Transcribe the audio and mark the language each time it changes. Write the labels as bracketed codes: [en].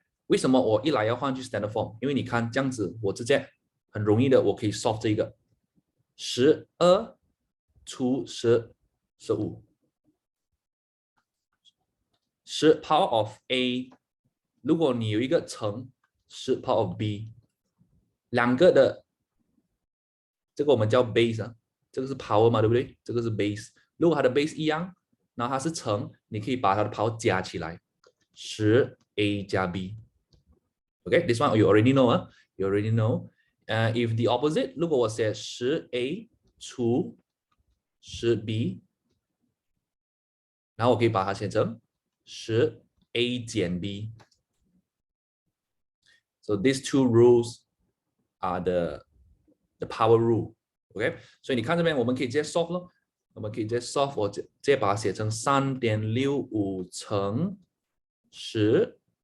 [zh] 为什么我一来要换去 standard form？ 因为你看这样子，我直接很容易的，我可以 solve 这个12除10 15，10 power of A， 如果你有一个乘10 power of B， 两个的这个我们叫 base 啊，这个是 power 嘛，对不对？这个是 base。如果它的 base 一样，然后它是乘，你可以把它的 power 加起来，10A 加 B。Okay, [en] this one you already know [zh] 啊 ，you already know. If the opposite， 如果我写10A 除10B， 然后我可以把它写成10A 减 B。 [en] So these two rules are the power rule. [zh] OK， 所以你看这边我们可以直接 solve 咯，我们可以直接 solve， 我直接把它写成3.65乘10。